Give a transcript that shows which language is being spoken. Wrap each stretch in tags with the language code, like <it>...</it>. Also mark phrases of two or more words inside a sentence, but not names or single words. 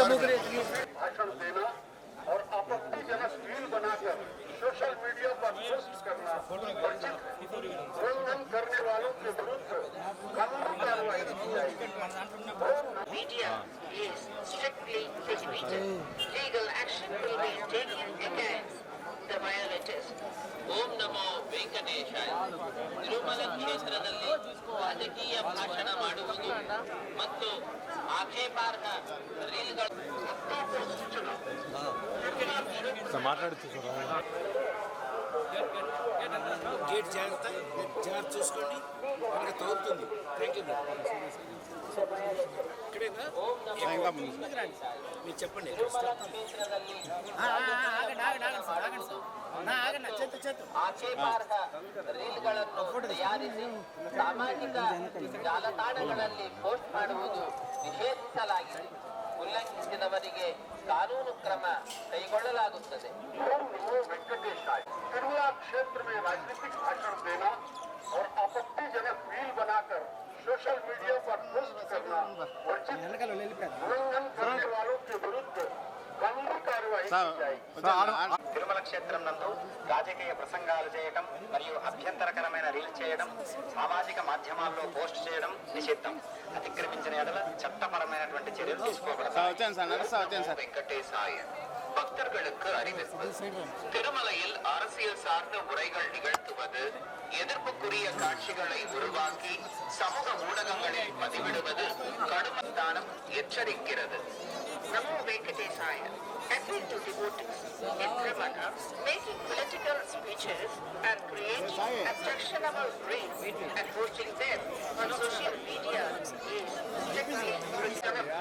<hi>भाषण देना और आपत्तिजनक रील बनाकर</hi> <en>social media</en> <hi>पर पोस्ट करना उल्लंघन करने वालों के विरुद्ध कानूनी कार्रवाई की जाएगी.</hi> <en>Media is strictly prohibited. Legal action will be taken against the violators.</en> <kn>ಓಂ ನಮೋ ವೆಂಕಟೇಶಾಯ. ತಿರುಮಲ ಕ್ಷೇತ್ರದಲ್ಲಿ ರಾಜಕೀಯ ಭಾಷಣ ಮಾಡುವುದು ಮತ್ತು ಆಕ್ಷೇಪಾರ್ಹ ರೀಲ್ಗಳು</kn> <te>గేట్ జాగ్రత్త చూసుకోండి. మనకి తగ్గుతుంది.</te> <en>thank you.</en> <te>ఇక్కడేనా మీరు చెప్పండి.</te> <kn>ಆಕ್ಷೇಪಾರ್ಹ ರೀಲ್ಗಳನ್ನು ತಯಾರಿಸಿ ಸಾಮಾಜಿಕ ಜಾಲತಾಣಗಳಲ್ಲಿ ಪೋಸ್ಟ್ ಮಾಡುವುದು ನಿಷೇಧಿಸಲಾಗಿದೆ. ಉಲ್ಲಂಘಿಸಿದವರಿಗೆ ಕಾನೂನು ಕ್ರಮ ಕೈಗೊಳ್ಳಲಾಗುತ್ತದೆ.</kn> <hi>ओम नमो वेंकटेशाय. तिरुमला क्षेत्र में राजनीतिक भाषण देना और आपत्तिजनक रील बनाकर</hi> <en>social media</en> <hi>पर पोस्ट करना वर्जित. उल्लंघन करने वालों के विरुद्ध कानूनी कार्रवाई की जाएगी.</hi> <te>తిరుమల క్షేత్రం నందు రాజకీయ ప్రసంగాలు చేయడం మరియు అభ్యంతరకరమైన రీల్ చేయడం, సామాజిక మాధ్యమాల్లో పోస్ట్ చేయడం నిషిద్ధం. అతిక్రమించిన ఎడల చట్టపరమైనటువంటి చర్యలు తీసుకోబడతాయి.</te> <ta>வெங்கடேசாய. பக்தர்களுக்கு அறிவிப்பு. திருமலையில் அரசியல் சார்ந்த உரைகள் நிகழ்த்துவது, எதிர்ப்புக்குரிய காட்சிகளை உருவாக்கி சமூக ஊடகங்களில் பதிவிடுவது கடுமைத்தானம் எச்சரிக்கிறது. நமோ வெங்கடேசாய.</ta> <en>Appeal to devotees in Tiruvala, making political speeches and creating objectionable reels and posting them on social media is strictly prohibited.</en>